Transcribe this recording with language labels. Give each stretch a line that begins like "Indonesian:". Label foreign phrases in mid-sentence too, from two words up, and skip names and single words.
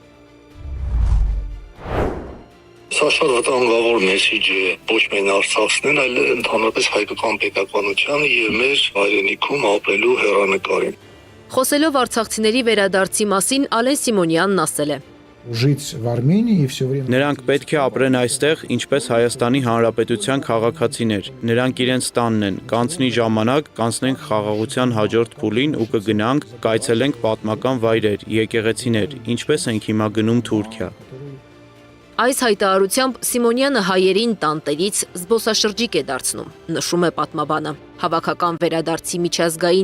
Armenian: Սա շատ վտանգավոր մեսիջ է ոչ միայն Արցախցին, այլ ընդհանրապես հայկական պետականությանը և մեր հայրենիքում ապրելու հեռանկարին։ Խոսելով արցախցիների վերադարձի մասին Ալեն Սիմոնյանն ասել է.
Russian: жить в Армении и все время...
Armenian: Նրանք պետք է ապրեն այստեղ, ինչպես Հայաստանի Հանրապետության քաղաքացիներ։ Նրանք իրենց տանն են, կանցնի ժամանակ, կանցնենք խաղաղության հաջորդ փուլին ու կգնանք, կայցելենք պատմական վայրեր, եկեղեցիներ, ինչպես ենք հիմա գնում Թուրքիա։ Այս հայտարարությամբ Սիմոնյանը հայերին տանտերից զբոսաշրջիկ է դարձնում, նշում է պատմաբանը։ Հավաքական վերադարձի միջազգային